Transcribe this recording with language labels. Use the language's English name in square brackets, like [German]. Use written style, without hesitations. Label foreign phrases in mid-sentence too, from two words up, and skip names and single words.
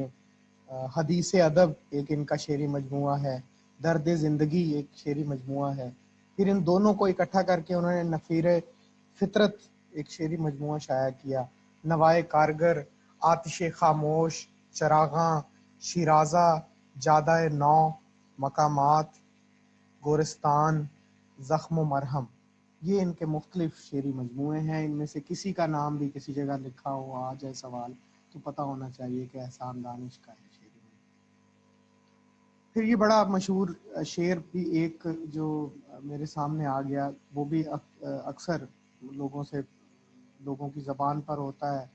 [Urdu] حدیث ادب ایک ان کا شعری مجموعہ ہے، درد زندگی ایک شعری مجموعہ ہے. پھر ان دونوں کو اکٹھا کر کے انہوں نے نفیر فطرت ایک شعری مجموعہ شائع کیا. نوائے کارگر، آتش خاموش، چراغاں، شیرازہ، جادہ نو، مقامات، گورستان، زخم و مرہم، یہ ان کے مختلف شعری مجموعے ہیں. ان میں سے کسی کا نام بھی کسی جگہ لکھا ہوا آ جائے سوال تو پتہ ہونا چاہیے کہ احسان دانش کا ہے شعری مجموعہ. پھر یہ بڑا مشہور شعر بھی ایک جو میرے سامنے آ گیا، وہ بھی اکثر لوگوں کی زبان پر ہوتا ہے.